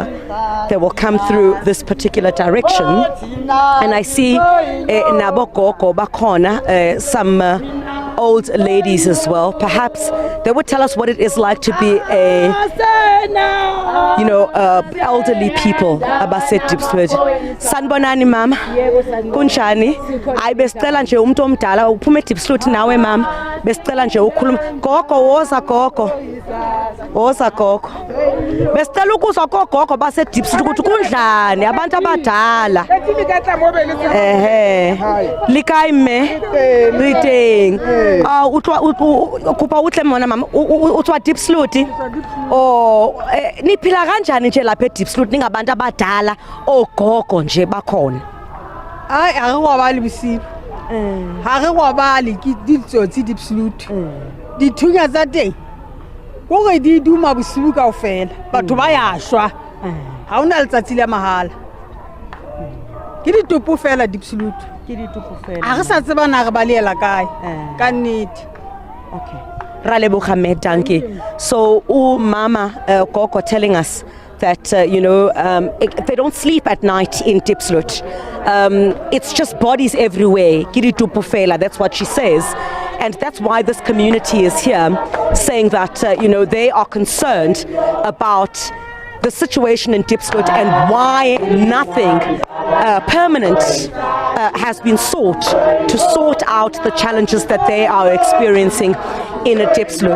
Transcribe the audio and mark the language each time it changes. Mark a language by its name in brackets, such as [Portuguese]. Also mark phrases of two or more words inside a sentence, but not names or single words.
[English] They will come through this particular direction. And I see Nabokoko Bakona, some old ladies as well. Perhaps they would tell us what it is like to be elderly people abase Diepsloot. [Zulu] Sanibonani mama. Kunjani? Hayi besicela nje umuntu omdala uphume Diepsloot nawe mama. Besicela nje ukhuluma. Gogo woza gogo. Woza gogo. Besicela ukuzwa gogo base Diepsloot ukuthi kunjani abantu abadala. Likai me. [Southern Sotho] Riteng. Kupa utle mona mama. Utwa Diepsloot. [Zulu] Oh, niphila kanjani nje lapha eDiepsloot ningabantu abadala ogogo nje bakhona? [Southern Sotho] Hayi akwabali bisipo. Ha re kwabali ke ditsotsi Diepsloot. Dithunya tsa teng. Go re di duma bosibu kaofela. Batho ba ya shwa. Ha ona letsatsi le mahala. Ke ditopo fela Diepsloot. Ke ditopo fela. Ha re sa tseba na re balela kae. Ka nnete. [English] Okay. So, Mama Gogo telling us that, they don't sleep at night in Diepsloot. It's just bodies everywhere. That's what she says. And that's why this community is here saying that, they are concerned about the situation in Diepsloot and why nothing permanent has been sought to sort out the challenges that they are experiencing in a Diepsloot.